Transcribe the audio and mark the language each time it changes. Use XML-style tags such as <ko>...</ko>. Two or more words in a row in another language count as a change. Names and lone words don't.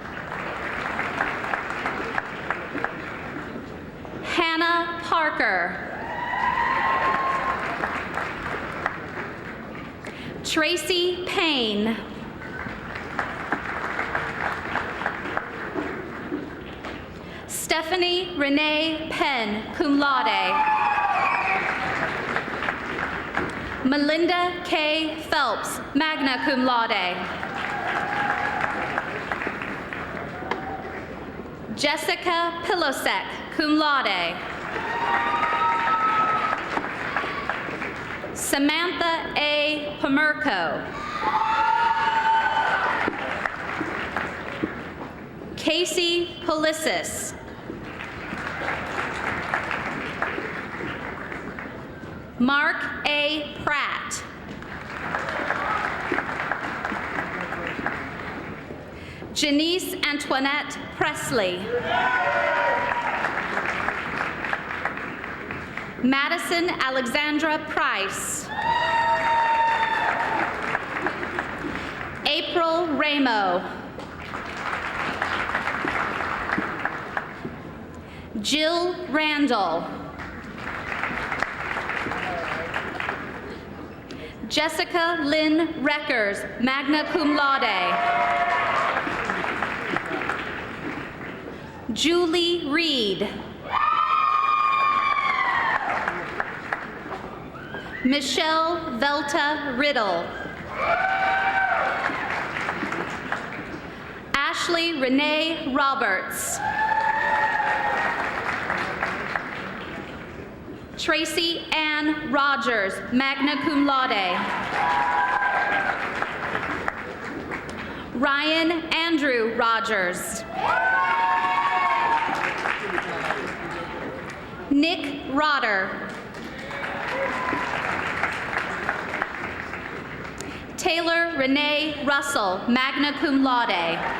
<en>Hannah Parker. Tracy Payne. Stephanie Renee Penn,</en> <la>cum laude.</la> <en>Melinda K. Phelps,</en> <la>magna cum laude.</la> <en>Jessica Pilosek,</en> <la>cum laude.</la> <en>Samantha A. Pomerco. Casey Polissis. Mark A. Pratt. Janice Antoinette Presley. Madison Alexandra Price. April Ramo. Jill Randall. Jessica Lynn Reckers,</en> <la>magna cum laude.</la> <en>Julie Reed. Michelle Velta Riddle. Ashley Renee Roberts. Tracy Ann Rogers,</en> <la>magna cum laude.</la> <en>Ryan Andrew Rogers. Nick Rotter. Taylor Renee Russell,</en> <la>magna cum laude.</la>